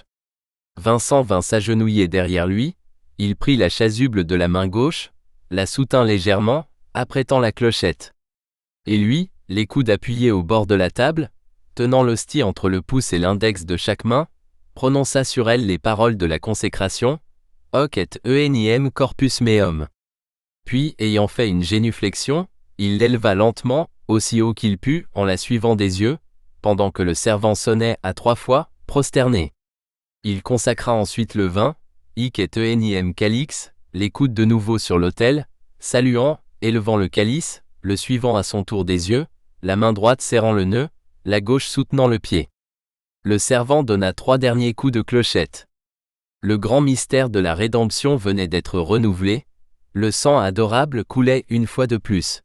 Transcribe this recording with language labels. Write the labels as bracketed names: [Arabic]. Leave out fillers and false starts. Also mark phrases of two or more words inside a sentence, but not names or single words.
[French] Vincent vint s'agenouiller derrière lui, il prit la chasuble de la main gauche, la soutint légèrement, apprêtant la clochette. Et lui, les coudes appuyés au bord de la table, tenant l'hostie entre le pouce et l'index de chaque main, prononça sur elle les paroles de la consécration, [Latin] Hoc et enim corpus meum. [French] Puis, ayant fait une génuflexion, il l'éleva lentement, aussi haut qu'il put, en la suivant des yeux, pendant que le servant sonnait à 3 fois, prosterné. Il consacra ensuite le vin, [Latin] hic et enim calix, [French] les coudes de nouveau sur l'autel, saluant, élevant le calice, le suivant à son tour des yeux, la main droite serrant le nœud, la gauche soutenant le pied. Le servant donna 3 derniers coups de clochette. Le grand mystère de la rédemption venait d'être renouvelé, le sang adorable coulait une fois de plus.